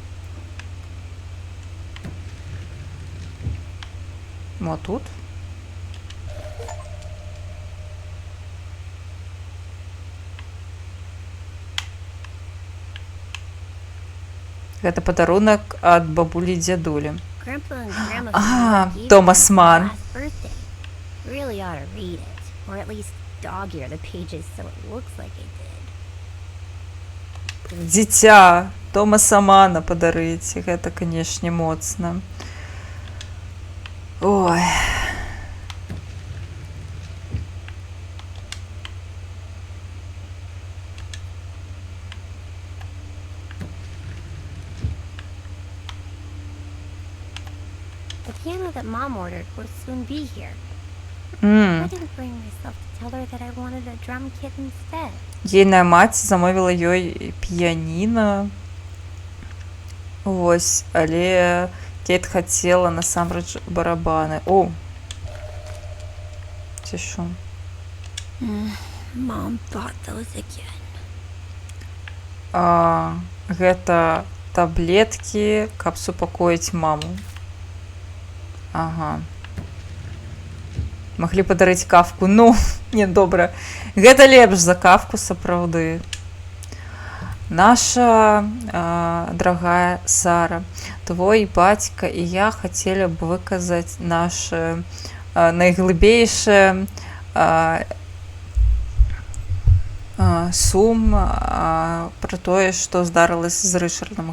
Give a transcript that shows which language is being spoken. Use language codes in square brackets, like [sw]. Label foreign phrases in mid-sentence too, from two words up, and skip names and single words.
[be] Мо тут? Гэта падарунак ад бабулі і дзядулі. [en] Grandpa and Grandma Ah, gave me Thomas for Mann. last birthday. Really ought to read it, or at least dog-ear the pages so it looks like I did. [be] Дзіця Томаса Мана падарыць. Гэта, канешне, моцна. Ой. [en] The piano that Mom ordered will soon be here. I didn't bring myself to tell her that I wanted a drum kit instead. [be] Ейная маці замовіла ёй піяніна. Вось, але Кейт хацела насамрэч барабаны. О! Ці што? [en] Mom bought those again. [be] Гэта таблеткі, каб супакоіць маму. Ага. Маглі падарыць кавку. Ну, не, добра. Гэта лепш за кавку, сапраўды. Наша дорогая Сара, твой бацька і я [ru] хотели б [be] выказаць наше найглыбейшае сум пра тое, што здарылася з Рычардам.